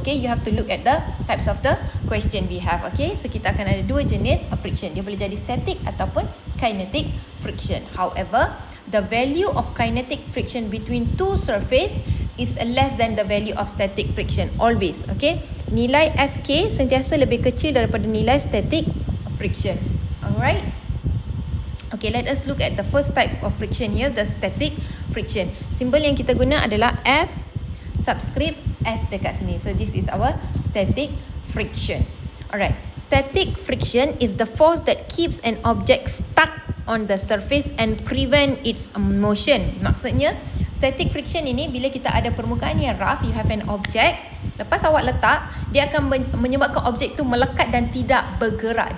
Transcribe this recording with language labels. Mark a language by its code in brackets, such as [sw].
[en] Okay, you have to look at the types of the question we have. [ms] Okay, so kita akan ada dua jenis friction. Dia boleh jadi static ataupun kinetic friction. [en] However, the value of kinetic friction between two surface is less than the value of static friction always. [ms] Okay, nilai Fk sentiasa lebih kecil daripada nilai static friction. Alright. [en] Okay, let us look at the first type of friction here, the static friction. [ms] Simbol yang kita guna adalah F subscript S dekat sini. [en] So this is our static friction. Alright, static friction is the force that keeps an object stuck on the surface and prevent its motion. [ms] Maksudnya, static friction ini bila kita ada permukaan yang rough, [en] you have an object, [ms] lepas awak letak, dia akan menyebabkan objek tu melekat dan tidak bergerak.